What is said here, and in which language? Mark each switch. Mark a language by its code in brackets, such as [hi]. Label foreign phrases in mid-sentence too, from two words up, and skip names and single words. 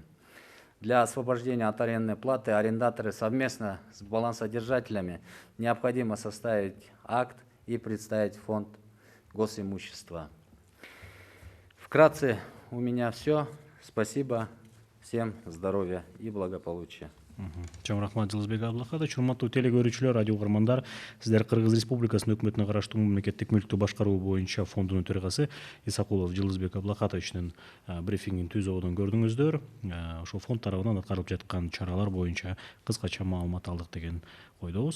[ru] Для освобождения от арендной платы арендаторы совместно с балансодержателями необходимо составить акт и представить в фонд госимущества. Вкратце у меня все. Спасибо. Всем здоровья и благополучия. [ky] Чоң рахмат Жылызбек Абдылахатович. Урматтуу телекөрүүчүлөр, радио угармандар, сиздер Кыргыз Республикасынын өкмөтүнө караштуу мамлекеттик мүлктү башкаруу боюнча фондунун төрагасы Исакулов Жылызбек Абдылахатовичтин брифингин түз ободон көрдүңүздөр. Ошол фонд тарабынан аткарылып жаткан чаралар боюнча кыскача маалымат алдык деген койдобуз.